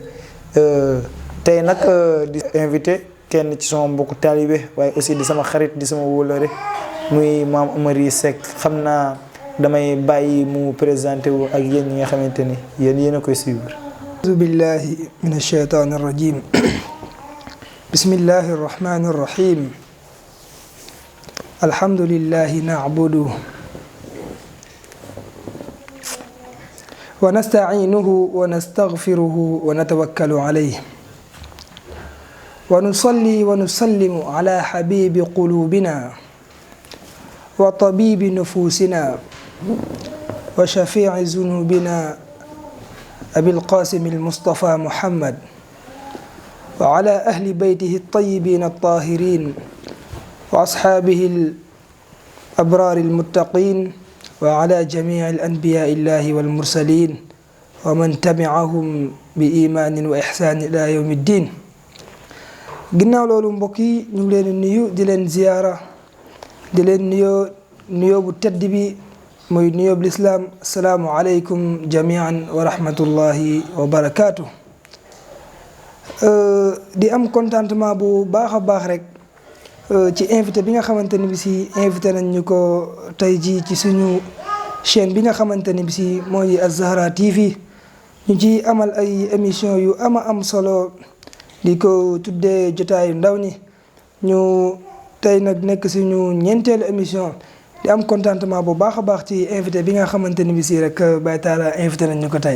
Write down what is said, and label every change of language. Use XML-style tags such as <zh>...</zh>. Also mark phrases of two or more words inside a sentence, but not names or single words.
<wo>tey nag di invité kenn ci sama mbokku taalibe waaye aussi di sama xarit di sama wóolare muy maam Amary Seck xam naa damay bàyyi mu présenté wu ak yéen ñi nga xamante ni yéen a koy suivre.</wo> <ar>أعوذ بالله من الشيطان الرجيم بسم الله الرحمن الرحيم الحمد لله نعبده ونستعينه ونستغفره ونتوكل عليه ونصلي ونسلم على حبيب قلوبنا وطبيب نفوسنا و وشافع ذنوبنا أبي القاسم المصطفى محمد وعلى أهل بيته الطيبين الطاهرين وأصحابه الأبرار المتقين وعلى جميع الأنبياء والمرسلين ومن تبعهم بإيمان وإحسان إلى يوم الدين.</ar> <wo>ginnaaw loolu mbokk yi ñu ngi leen di nuyu di leen ziyaara di leen nuyoo bu tedd bi muy nuyoo bu lislaam</wo> <ar>السلام عليكم جميعا ورحمة الله وبركاته.</ar> <wo>di am contentement bu baax a baax rek ci invité bi nga xamante ni bi si invité nañ ñu ko tey jii ci suñu chaîne bi nga xamante ni bi si mooy Az-Zahra TV ñu ci amal ay émission yu am solo di ko tuddee jotaayu ndaw ñi ñu tey nag nekk suñu ñeenteelu émission di am contentement bu baax a baax ci invité bi nga xamante ni bi si rek Baye Talla invité nañ ñu ko tey.</wo>